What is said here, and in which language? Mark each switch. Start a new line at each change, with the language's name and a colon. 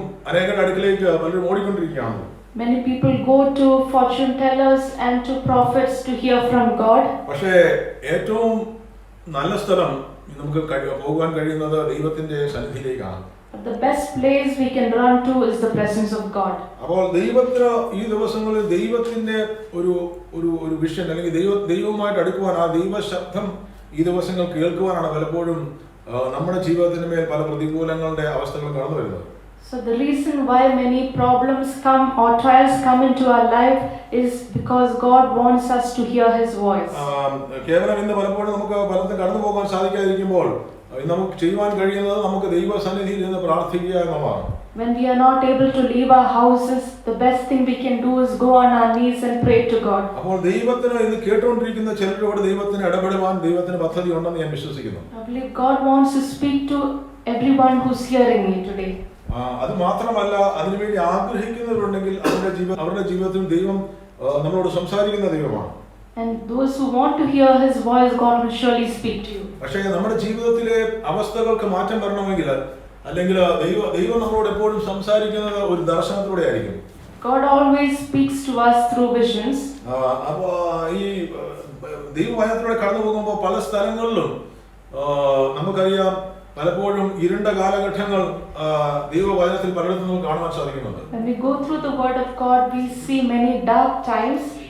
Malayalam: അനേകരുടെ അടുക്കിലേക്ക് പലരും ഓടിക്കൊണ്ടിരിക്കുകയാണ്.
English: Many people go to fortune tellers and to prophets to hear from God.
Malayalam: പക്ഷേ ഏറ്റവും നല്ല സ്ഥലം നമുക്ക് പോകാൻ കഴിയുന്നത് ദൈവത്തിന്റെ സന്നിധിയിലേക്കാണ്.
English: The best place we can run to is the presence of God.
Malayalam: അപ്പോൾ ദൈവത്തിന് ഈ ദിവസങ്ങളിൽ ദൈവത്തിന്റെ ഒരു ഒരു ഒരു വിഷൻ അല്ലെങ്കിൽ ദൈവവുമായിട്ട് അടുക്കുവാൻ, ആ ദൈവശബ്ദം ഈ ദിവസങ്ങൾ കേൾക്കുവാനാണ് പലപ്പോഴും നമ്മുടെ ജീവിതത്തിന് മേൽ പല പ്രതികൂലങ്ങളുടെ അവസ്ഥകൾ കടന്നു വരുന്നത്.
English: So the reason why many problems come or trials come into our life is because God wants us to hear His voice.
Malayalam: കേവലം ഇന്ന് പലപ്പോഴും നമുക്ക് പലതും കടന്നു പോകാൻ സാധിക്കാതിരിക്കുമ്പോൾ നമുക്ക് ചെയ്യുവാൻ കഴിയുന്നത് നമുക്ക് ദൈവസന്നിധിയിൽ നിന്ന് പ്രാർത്ഥിക്കുക എന്നതാണ്.
English: When we are not able to leave our houses, the best thing we can do is go on our knees and pray to God.
Malayalam: അപ്പോൾ ദൈവത്തിന് ഇന്ന് കേട്ടുകൊണ്ടിരിക്കുന്ന ചിലരോട് ദൈവത്തിന് ഇടപെടുവാൻ ദൈവത്തിന് പദ്ധതി ഉണ്ടെന്ന് ഞാൻ വിശ്വസിക്കുന്നു.
English: I believe God wants to speak to everyone who's hearing me today.
Malayalam: അത് മാത്രമല്ല, അതിനുവേണ്ടി ആഗ്രഹിക്കുന്നവരുണ്ടെങ്കിൽ അവരുടെ ജീവിതത്തിൽ ദൈവം നമ്മളോട് സംസാരിക്കുന്ന ദൈവമാണ്.
English: And those who want to hear His voice, God will surely speak to you.
Malayalam: പക്ഷേ നമ്മുടെ ജീവിതത്തിലെ അവസ്ഥകൾക്ക് മാറ്റം വരണമെങ്കിൽ, അല്ലെങ്കിൽ ദൈവം നമ്മളോട് എപ്പോഴും സംസാരിക്കുന്നത് ഒരു ദർശനത്തിലൂടെ ആയിരിക്കും.
English: God always speaks to us through visions.
Malayalam: അപ്പോൾ ഈ ദൈവവചനത്തിലൂടെ കടന്നു പോകുമ്പോൾ പല സ്ഥലങ്ങളിലും നമുക്കറിയാം പലപ്പോഴും ഇരുണ്ട കാലഘട്ടങ്ങൾ ദൈവവചനത്തിൽ പലയിടത്തും കാണുവാൻ സാധിക്കുന്നുണ്ട്.
English: When we go through the word of God, we see many dark times.